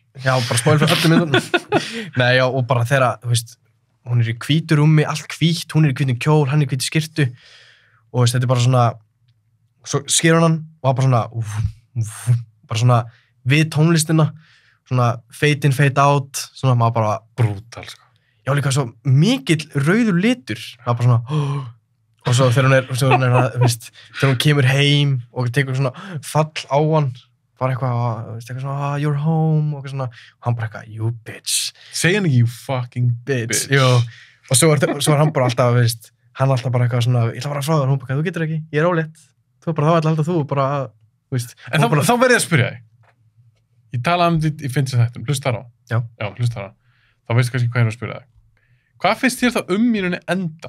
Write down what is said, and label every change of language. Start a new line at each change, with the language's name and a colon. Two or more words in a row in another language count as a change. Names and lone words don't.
Icelandic: Já, bara spoiler fyrir öllum myndunum. Nei, já, og bara þegar, hún er í hvítu rúmi, allt hvítt, hún er í hvítum kjól, hann er í hvítu skyrtu. Og þetta er bara svona, svo sker hann og það bara svona, bara svona við tónlistina, svona
English: fade in, fade out,
Icelandic: svona maður bara... Brútal, sko. Já, líka svo mikill rauður litur, það bara svona... Og svo þegar þegar hún kemur heim og tekur svona fall á hann, bara eitthvað svona,
English: you're home,
Icelandic: og svona, og hann bara eitthvað,
English: you bitch.
Icelandic: Segja hann ekki,
English: you fucking bitch.
Icelandic: Jú, og svo er hann bara alltaf, hann alltaf bara eitthvað svona, ég ætla að fara frá þér, hún bara, þú getur ekki, ég er ólétt. Þú bara, þá ætla alltaf þú bara, En þá verð ég að spyrja þig. Ég talaði um þetta í Fincher þættum, hlustar á. Já, hlustar á. Þá veistu kannski hvað ég er að spyrja þig. Hvað finnst þér þá í rauninni endan?